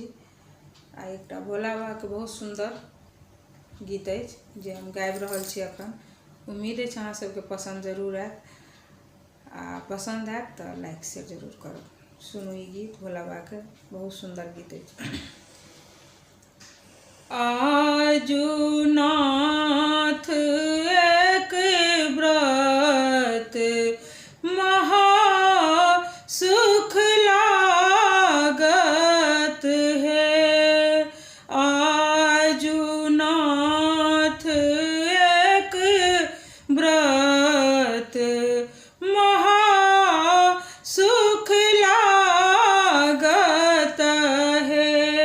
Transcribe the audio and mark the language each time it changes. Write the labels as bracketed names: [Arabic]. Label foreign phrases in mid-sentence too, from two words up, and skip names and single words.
[Maithili] आ एकटा भोला बाबा के बहुत सुंदर गीत अछि जे हम गाबि रहल छी अखन। उम्मीद अछि अहाँ सबके पसंद जरूर आयत, आ पसंद आयत तो [English] like share [Maithili] जरूर करब। सुनू ई गीत, भोला बाबा के बहुत सुंदर गीत अछि। आजू नाथ एक व्रत महा सुख लागत है। आजू नाथ एक व्रत महा सुख लागत है।